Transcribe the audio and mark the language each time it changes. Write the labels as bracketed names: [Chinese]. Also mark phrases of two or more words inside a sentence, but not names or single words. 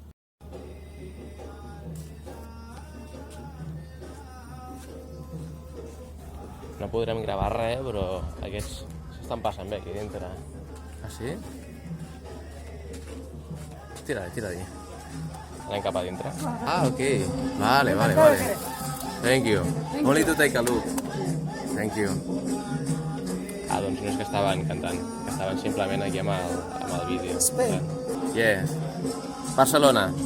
[Catalan] No podrem gravar res, però aquests s'estan passant bé aquí dintre. Ah, sí? Tira-li. Anem cap a dintre. Ah, ok. Vale. [English] Thank you. Only to take a look. Thank you. [Catalan] Ah, doncs no és que estaven cantant, que estaven simplement aquí amb el vídeo. [English] Yeah. Barcelona.